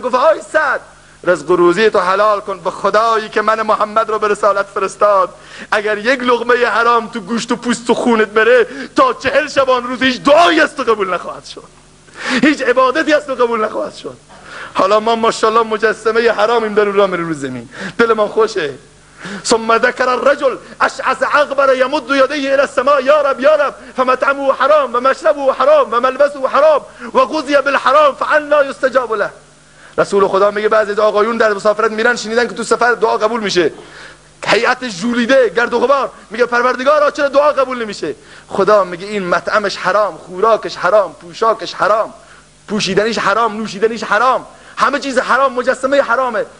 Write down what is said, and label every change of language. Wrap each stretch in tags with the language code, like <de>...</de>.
<fa>گفت آی سعد رزق و روزی تو حلال کن به خدایی که من محمد رو به رسالت فرستاد. اگر یک لقمه حرام تو گوشت و پوست و خونت بره تا 40 شبان روز هیچ دعایی از تو قبول نخواهد شد، هیچ عبادتی از تو قبول نخواهد شد. حالا ما ماشاءالله مجسمه حرامیم در رو زمین، دل من خوشه،</fa> <ar>ثم ذكر الرجل اشعث اغبر يمد يديه الى السماء یا رب یا رب فمطعمه حرام و مشربه حرام و ملبسه حرام و غذی بالحرام فانا یستجاب له.</ar> <fa>رسول خدا میگه بعضی آقایون در مسافرت میرن شنیدن که تو سفر دعا قبول میشه، هیئت ژولیده گرد و غبار، میگه پروردگارا چرا دعا قبول نمیشه؟ خدا میگه این مطعمش حرام، خوراکش حرام، پوشاکش حرام، پوشیدنیش حرام، نوشیدنیش حرام، همه چیز حرام، مجسمه حرامه.</fa>